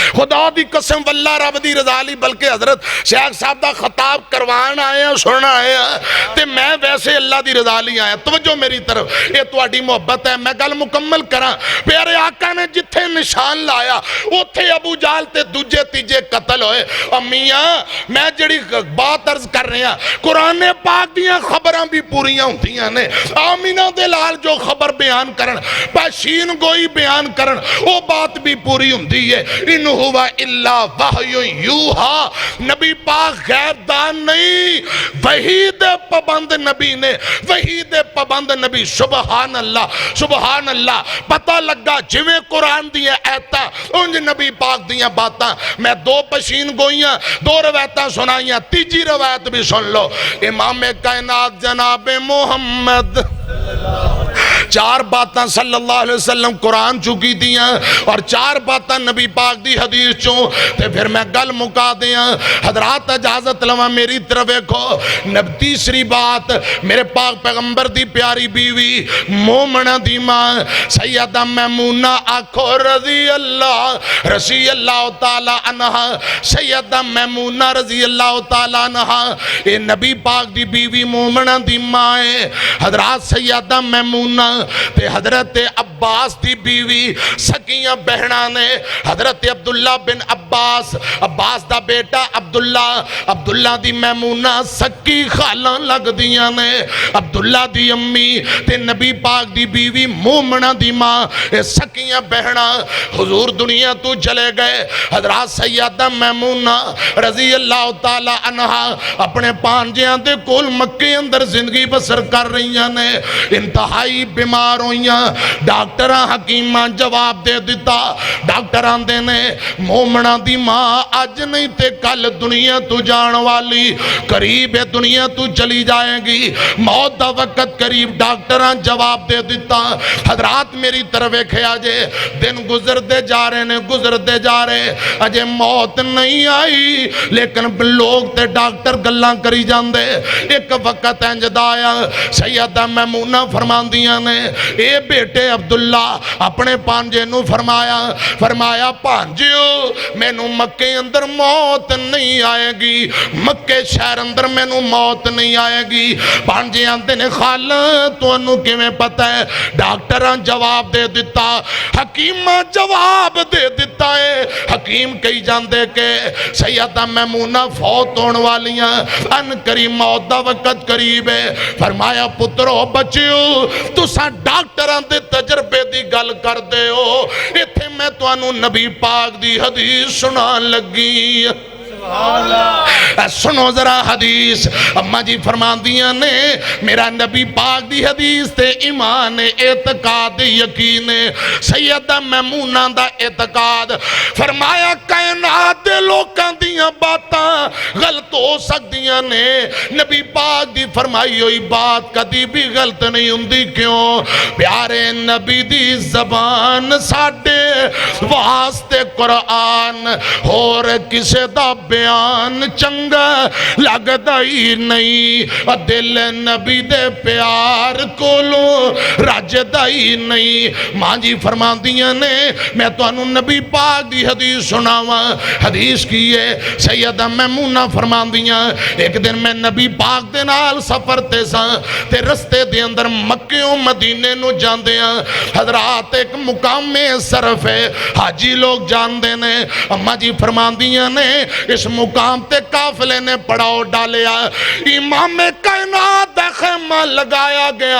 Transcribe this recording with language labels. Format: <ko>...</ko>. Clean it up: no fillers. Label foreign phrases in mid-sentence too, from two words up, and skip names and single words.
<pa>خدا دی قسم واللہ رب دی رضا لی، بلکہ حضرت شیخ صاحب دا خطاب کروان آیا سننا آیا تے میں ویسے اللہ دی رضا لی آیا. توجہ میری طرف، یہ تواڈی محبت ہے. میں گل مکمل کراں. پیارے آقا نے جتھے نشان لایا اوتھے ابو جہل تے دوجے تیجے قتل ہوئے. میاں میں جڑی بات عرض کر رہے ہیں، قرآن پاک دیاں خبراں بھی پوریاں ہوندیاں نے. آمینہ دے لال جو خبر بیان کرن، پاشین گوئی بیان کرن، وہ بات بھی پوری ہوندی ہے.</pa> <ar>ان ہوا الا وحی یوحا،</ar> <pa>نبی پاک غیب دان نہیں، وحی دے پابند نبی نے، وحی دے پابند نبی.</pa> <ar>سبحان اللہ سبحان اللہ.</ar> <pa>پتہ لگا جویں قرآن دیاں ایتاں انج نبی پاک دیاں باتاں. میں دو پشین گوئیاں، دو روایتاں سنائیاں، تیجی روایت بھی سن لو. امام کائنات جناب محمد چار باتاں</pa> <ar>صلی اللہ علیہ وسلم</ar> <pa>قرآن چکی دیاں اور چار باتاں نبی پاک دی حدیث چوں. تے پھر میں گل مکا دیاں. حضرات اجازت لواں میری طرف دیکھو. تیسری بات، میرے پاک پیغمبر دی پیاری بیوی مومنہ دی ماں سیدہ میمونہ آکھو</pa> <ar>رضی اللہ تعالی عنہ.</ar> <pa>سیدہ میمونہ</pa> <ar>رضی اللہ تعالی عنہ</ar> <pa>اے نبی پاک دی بیوی مومنہ دی ماں ہے. حضرات سیدہ میمونہ تے حضرت عباس دی بیوی سکیاں بہناں نے. حضرت عبداللہ بن عباس، عباس دا بیٹا عبداللہ دی میمونہ سکی خالاں لگ دیاں نے. عبداللہ دی امی تے نبی پاک دی بیوی مومنہ دی ماں اے سکیاں بہناں حضور دنیا تو چلے گئے. حضرات سیدہ میمونہ</pa> <ar>رضی اللہ تعالی عنہ</ar> <pa>اپنے پانجیاں دے کول مکے اندر زندگی بسر کر رہی نے. انتہائی بیمار ہوئیاں. ڈاکٹراں حکیماں جواب دے دیتا. ڈاکٹران دے نے مومنہ دی ماں آج نہیں تے کل دنیا تو جان والی، قریب ہے دنیا تو چلی جائے گی، موت دا وقت قریب. ڈاکٹران جواب دے دیتا. حضرات میری طرف کھیا جے دن گزر دے جا رہے نے، گزر دے جا رہے، اجے موت نہیں آئی لیکن لوگ تے ڈاکٹر گلاں کری جاندے. ایک وقت انجد آیا، سیدہ میمونہ فرماندیاں نے اے بیٹے عبداللہ اپنے پانجے نو فرمایا پانجیو میں نو مکے اندر موت نہیں آئے گی، مکے شہر اندر میں نو موت نہیں آئے گی. پانجے آندے نے خالہ تو انو کیویں پتہ ہے؟ ڈاکٹران جواب دے دیتا، حکیمہ جواب دے دیتا ہے. حکیم کہی جاندے کہ سیدہ میمونہ فوت ہون والیاں، ان قریب موت دا وقت قریب ہے. فرمایا پترو بچیو تساں ڈاکٹران دے تجربے دی گل کر دے ہو، ایتھے میں تو انو نبی پاک دی حدیث سنان لگی. سنو ذرا حدیث. اماں جی فرماندیاں نے میرا نبی پاک دی حدیث تے ایمان اعتقاد یقین. سیدہ میمونہ دا اعتقاد. فرمایا کائنات دے لوکاں دیاں باتاں غلط ہو سکدیاں نے، نبی پاک دی فرمائی ہوئی بات کدی بھی غلط نہیں ہوندی. کیوں؟ پیارے نبی دی زبان ساڈے واسطے قرآن اور کسے دا بیان چنگا لگدا ہی نہیں، دل نبی دے پیار کولو رجدا ہی نہیں. ماں جی فرماندیاں نے میں تو انو نبی پاک دی حدیث سناواں. حدیث کی ہے سیدہ میمونہ فرماندیاں ایک دن میں نبی پاک دے نال سفر تے ساں تے رستے دے اندر مکیوں مدینے نو جاندیاں. حضرات ایک مقام میں صرف ہے، حاجی لوگ جاندے نے. اماں جی فرماندیاں نے اس مقام تے قافلے نے پڑاؤ ڈالیا. امام کائنات دا خیمہ لگایا گیا.</pa>